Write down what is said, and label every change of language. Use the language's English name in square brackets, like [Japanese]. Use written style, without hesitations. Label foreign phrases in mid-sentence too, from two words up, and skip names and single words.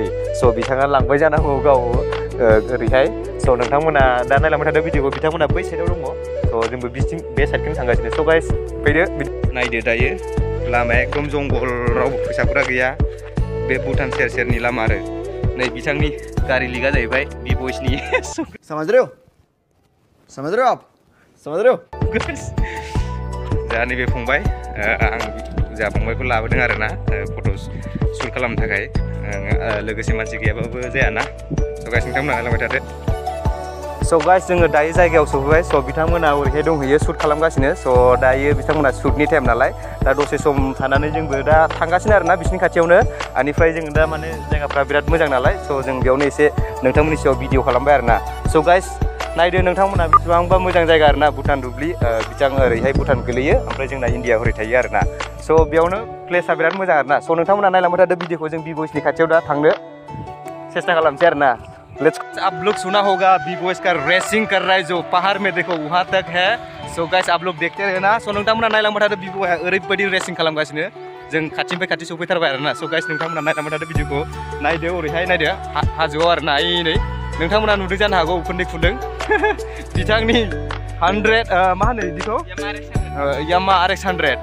[Bodo] स' बिथाङा लांबाय जानांगौ गाव ओरैहाय. स' नोंथांमोना दा नायलांबाय थादो भिडिअखौ. बिथांमोना बै साइडआव दङ. स' जोंबो बिथिं बे साइडखौनो थांगासिनो. [English] so guys [Bodo] फैदो नायदो दायो लामाया एकदम जंगल रावबो फैसाफोरा गैया. बे भुटान सेर सेरनि लामा आरो नै बिथांनि गारि लिगा जाहैबाय B-Boysनि. [Hindi] समझ रहे हो? समझ रहे हो आप? समझ रहे हो? [Bodo] जा नैबे फंबाय आं जा फंबायखौ लाबोदों आरोना [English] photo shoot [Bodo] खालामनो थाखाय. लोगोसे मानसि गैयाबाबो जायाना. [English] so guys [Bodo] नोंथांमोना नायलांबाय थादो. [English] so guys [Bodo] जोङो दायो जायगायाव सफैबाय. स' बिथांमोना ओरैहाय दंहैयो शुट खालामगासिनो. स' दायो बिथांमोना शुटनि टाइम नालाय दा दसे सम थानानै जोंबो दा थांगासिनो आरोना बिसिनि खाथियावनो. बेनिफ्राय जों दा माने जायगाफ्रा बिराद मोजां नालाय. स' जों बेयावनो एसे नोंथांमोननि सायाव भिडिअ खालामबाय आरोना. [English] so guys [Bodo] नायदो नोंथांमोना बेसेबांबा मोजां जायगा आरोना. भुटान दुब्लि बिथां ओरैहाय भुटान गोलैयो ओमफ्राय जोंना इन्डिया हरै थायो आरोना. स' बेयावनो प्लेसआ बिराद मोजां आरोना. स' नोंथांमोना नायलांबाय थादो भिडिअखौ. जों B-Boysनि खाथियाव दा थांनो सेस्था खालामसै आरोना. [Hindi] लेट्स आप लोग सुना होगा B-Boys का रेसिंग कर रहा है जो पहाड़ में देखो वहाँ तक है. [English] so guys [Hindi] आप लोग देखते रहना. [Bodo] सो नोंथांमोना नायलांबाय थादो B-Boyआ ओरैबायदि रेसिंग खालामगासिनो. जों खाथिनिफ्राय खाथि सफैथारबाय आरोना. [English] so guys [Bodo] नोंथांमोना नायलांबाय थादो भिडिअखौ. नायदो ओरैहाय नायदो हाजोआव आरोना. नै नोंथांमोना नुदों जानो हागौ उखुन्दै खुन्दों बिथांनि 100 मा होनो बिदिखौ Yamaha RX 100.